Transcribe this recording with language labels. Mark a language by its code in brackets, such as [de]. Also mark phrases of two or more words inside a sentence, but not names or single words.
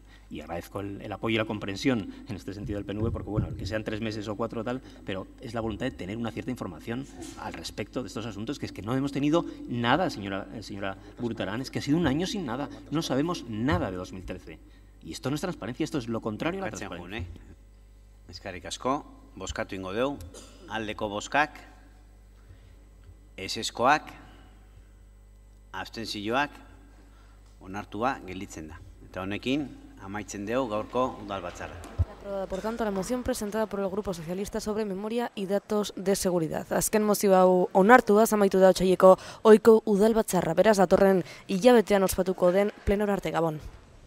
[es] Y agradezco el apoyo y la comprensión en este sentido del PNV, porque bueno, que sean 3 meses o 4 tal, pero es la voluntad de tener una cierta información al respecto de estos asuntos, que es que no hemos tenido nada, señora Burutarán, es que ha sido un año sin nada, no sabemos nada de 2013. Y esto no es transparencia, esto es lo contrario a la transparencia. [eu] Eskerrik asko, bozkatu ingo dugu, aldeko bozkak, ezeskoak, abstentzioak, onartua gelditzen da. Eta honekin, amaitzen dugu gaurko udalbatzarra. [es] Por tanto, la moción presentada por el Grupo Socialista sobre memoria y datos de seguridad. [eu] Azken mozio hau onartu da, amaitu da otsaileko ohiko udalbatzarra. Beraz, datorren hilabetean ospatuko den plenora arte, Gabon.